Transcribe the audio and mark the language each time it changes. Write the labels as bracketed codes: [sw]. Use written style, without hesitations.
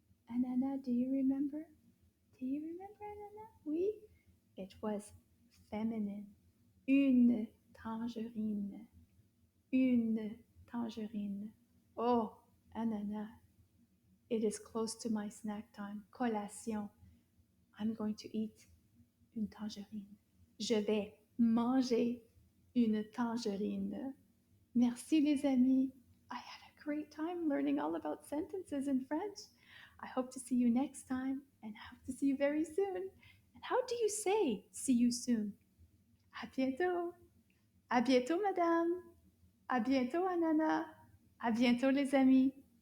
[en] Anana, do you remember? Do you remember, Anana? Oui. It was feminine. [fr] Une tangerine. Une tangerine. Oh, Anana. [en] It is close to my snack time. Collation. I'm going to eat [fr] une tangerine. Je vais manger une tangerine. Merci les amis. [en] I had a great time learning all about sentences in French. I hope to see you next time and I hope to see you very soon. And how do you say see you soon? [fr] À bientôt. À bientôt, madame. À bientôt, Anana. À bientôt, les amis.